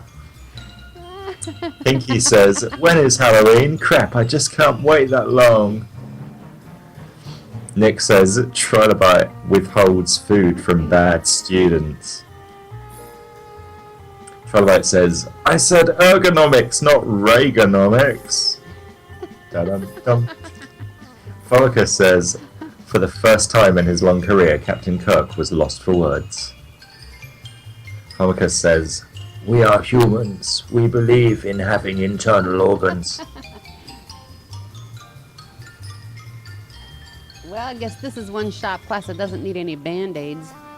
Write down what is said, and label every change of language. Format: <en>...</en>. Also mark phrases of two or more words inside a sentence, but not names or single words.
<en>Pinky says, when is Halloween? Crap, I just can't wait that long. Nick says, Trilobite withholds food from bad students. Trilobite says, I said ergonomics, not Reaganomics. Dum-dum-dum. Pharmacus says, for the first time in his long career, Captain Kirk was lost for words. Pharmacus says, we are humans. We believe in having internal organs. Well, I guess this is one shop class that doesn't need any band-aids.</en>